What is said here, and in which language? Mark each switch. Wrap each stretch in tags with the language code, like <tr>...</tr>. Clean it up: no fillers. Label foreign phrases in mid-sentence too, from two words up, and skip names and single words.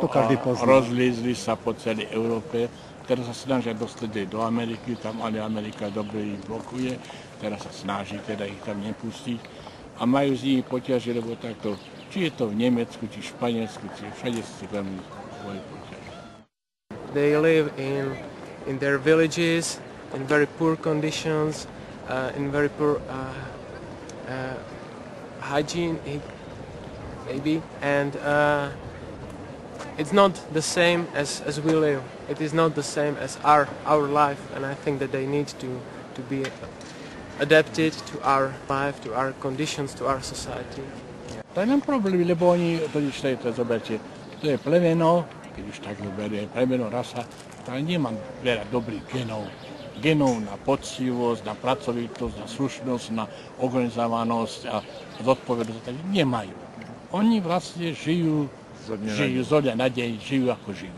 <sk>rozliezli sa po celej Európe. Teraz sa snažia dostať do Ameriky, tam ale Amerika dobre ich blokuje. Teraz sa snaží teda ich tam nepustiť. A majú z nich poťaže, lebo takto, či je to v Nemecku, či v Španielsku, či všade si veľmi svoje poťaže.</sk> <en>They live in their villages, in very poor conditions, in very poor hygiene, maybe, and it's not the same as we live. It is not the same as our life, and I think that they need to be adapted to our life, to our conditions, to our society.</en> <sk>To je len problém, lebo oni, to zoberte, to je plemeno, keď už tak berie, plemeno, rasa, ktorá nemá veľa dobrých genov. Genov na poctivosť, na pracovitosť, na slušnosť, na organizovanosť a zodpovednosť, tak nemajú. Oni vlastne žijú zo dňa na deň, žijú ako žijú.</sk>